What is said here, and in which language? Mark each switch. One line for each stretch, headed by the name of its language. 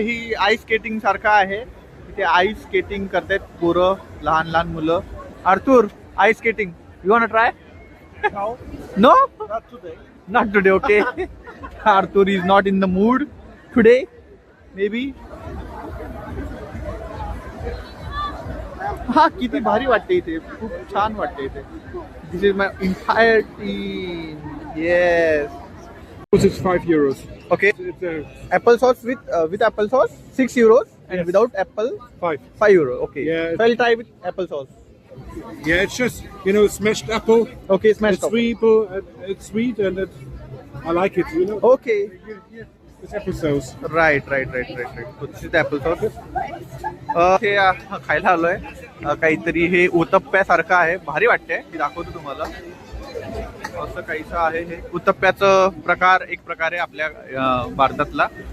Marathi: ही ice skating सारखं आहे, इथे आईस स्केटिंग करतात पोरं, लहान लहान मुलं।
English: Arthur, ice skating you want to try? No, Not today. Not today. Okay, Arthur is not in the mood today maybe.
Marathi: हा किती भारी वाटते इथे, खूप छान वाटते इथे।
English: This is my entire team. Yes, It's €5. Okay. It's Apple sauce with apple sauce, €6, and Yes. without apple, 5. €5. Okay. Yeah. So I'll try with apple sauce. Yeah, it's just smashed apple. Okay, smashed It's apple. sweet. It's sweet and I like it. Okay. It's apple sauce. Right. So this is the apple sauce.
Marathi: हे खायला आलोय, काहीतरी हे उत्तप्प्यासारखं आहे, भारी वाटतंय। मी दाखवतो तुम्हाला, असं काहीसं आहे हे उत्तप्प्याचं प्रकार, एक प्रकारे आपल्या भारतातला।